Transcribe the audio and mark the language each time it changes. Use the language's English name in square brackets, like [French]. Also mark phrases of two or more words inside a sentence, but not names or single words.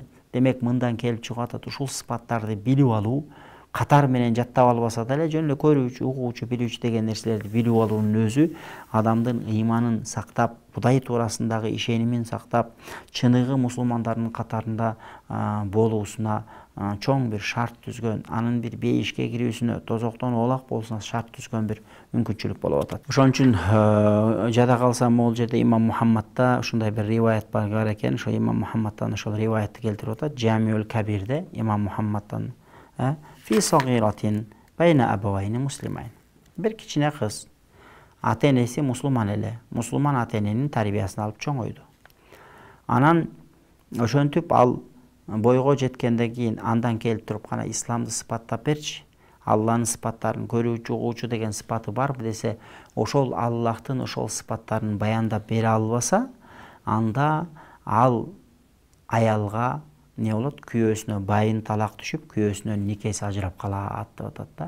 [Kyrgyz] Демек мындан келип чыгып атат, ушул сыпаттарды билип алуу, катар менен жаттап албаса деле жөн эле көрүүчү, угуучу, билүүчү деген нерселерди билип алуунун өзү адамдын ыйманын сактап, Кудай туурасындагы ишенимин сактап, чыныгы мусулмандардын катарында болуусуна чоң бир шарт түзгөн, анын бир бейишке кирүүсүнө, тозоктон оолак болушуна шарт түзгөн бир мүмкүнчүлүк болуп атат. Ошон үчүн жада калса могул жерде имам Мухаммадта ушундай бир риваят бар экен. Ошо имам Мухаммадтан ошол риваятты келтирип атат. Жамиул Кабирде имам Мухаммадтан [Arabic] في صغيرة بين أبوين مسلمين. [Kyrgyz] Бир кичине кыз, ата-энеси мусулман эле, мусулман ата-эненин тарбиясын алып чоңойду. Анан ошентип ал бойго жеткенден кийин андан келип туруп кана исламды сыпаттап берчи, Алланын сыпаттарын көрүүчү, угуучу деген сыпаты барбы десе, ошол Аллахтын ошол сыпаттарын баяндап бере албаса, анда ал аялга не болот, күйөөсүнө байын талак түшүп, күйөөсүнөн никеси ажырап калат деп атат да.